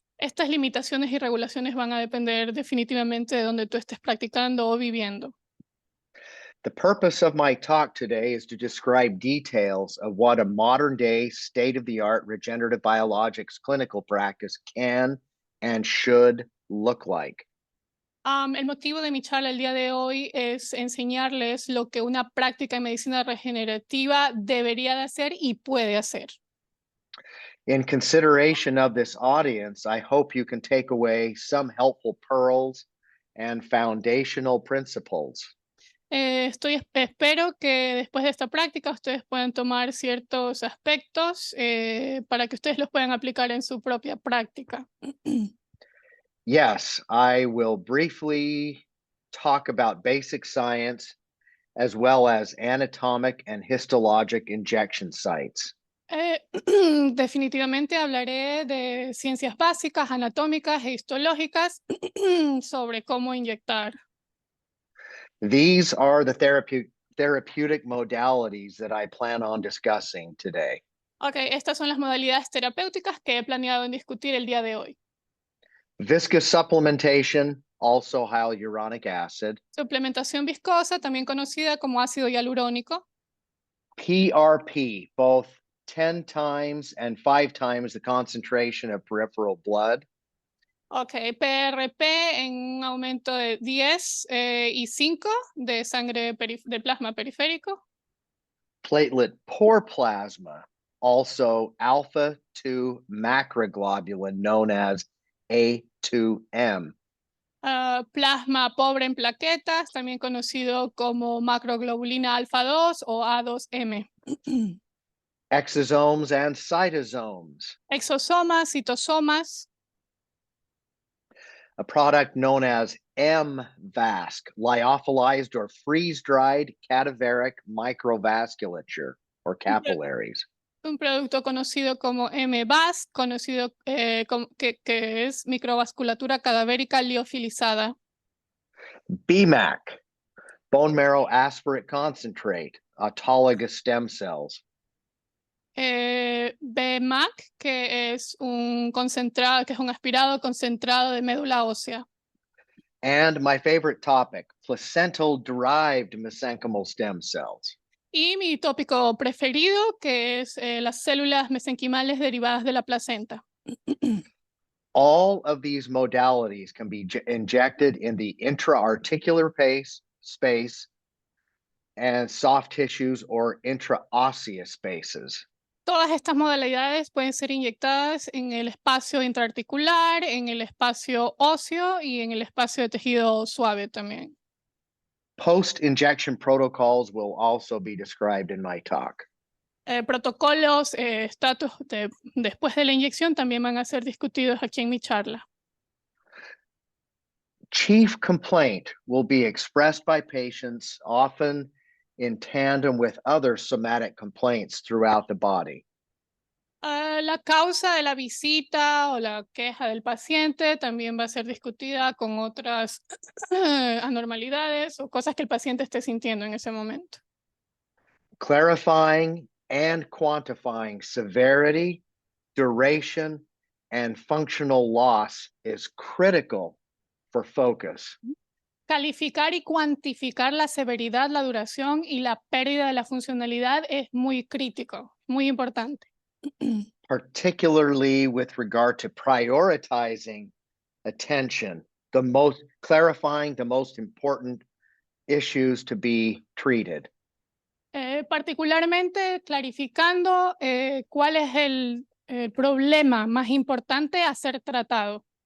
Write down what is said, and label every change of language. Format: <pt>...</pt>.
<es>Estas limitaciones y regulaciones van a depender definitivamente de donde tú estés practicando o viviendo.</es> <en>The purpose of my talk today is to describe details of what a modern day state-of-the-art regenerative biologics clinical practice can and should look like.</en> <es>El motivo de mi charla el día de hoy es enseñarles lo que una práctica en medicina regenerativa debería de hacer y puede hacer.</es> <en>In consideration of this audience, I hope you can take away some helpful pearls and foundational principles.</en> <es>Espero que después de esta práctica ustedes puedan tomar ciertos aspectos para que ustedes los puedan aplicar en su propia práctica.</es> <en>Yes, I will briefly talk about basic science as well as anatomic and histologic injection sites.</en> <es>Definitivamente hablaré de ciencias básicas, anatómicas e histológicas sobre cómo inyectar.</es> <en>These are the therapeutic modalities that I plan on discussing today.</en> <es>Ok, estas son las modalidades terapéuticas que he planeado en discutir el día de hoy.</es> <en>Viscous supplementation, also hyaluronic acid.</en> <es>Suplementación viscosa, también conocida como ácido hialurónico.</es> <en>PRP, both 10 times and 5 times the concentration of peripheral blood.</en> <es>Ok, PRP en un aumento de 10 y 5 de sangre de plasma periférico.</es> <en>Platelet poor plasma, also alpha 2 macroglobulin known as A2M.</en> <es>Plasma pobre en plaquetas, también conocido como macroglobulina alfa 2 o A2M.</es> <en>Exosomes and cytosomes.</en> <es>Exosomas, citosomas.</es> <en>A product known as MVASC, lyophilized or freeze-dried cadaveric microvasculature or capillaries.</en> <es>Un producto conocido como MVAS, conocido que es microvasculatura cadavérica liofilizada.</es> <en>BMAC, bone marrow aspirate concentrate, autologous stem cells.</en> <es>BMAC, que es un concentrado, que es un aspirado concentrado de médula ósea.</es> <en>And my favorite topic, placental-derived mesenchymal stem cells.</en> <es>Y mi tópico preferido, que es las células mesenquimales derivadas de la placenta.</es> <en>All of these modalities can be injected in the intra-articular space and soft tissues or intraosseous spaces.</en> <es>Todas estas modalidades pueden ser inyectadas en el espacio intraarticular, en el espacio óseo y en el espacio de tejido suave también.</es> <en>Post-injection protocols will also be described in my talk.</en> <es>Protocolos, estatus después de la inyección también van a ser discutidos aquí en mi charla.</es> <en>Chief complaint will be expressed by patients often in tandem with other somatic complaints throughout the body.</en> <es>La causa de la visita o la queja del paciente también va a ser discutida con otras anormalidades o cosas que el paciente esté sintiendo en ese momento.</es> <en>Clarifying and quantifying severity, duration, and functional loss is critical for focus.</en> <es>Calificar y cuantificar la severidad, la duración y la pérdida de la funcionalidad es muy crítico, muy importante.</es> <en>Particularly with regard to prioritizing attention, clarifying the most important issues to be treated.</en> <es>Particularmente clarificando cuál es el problema más importante a ser tratado.</es>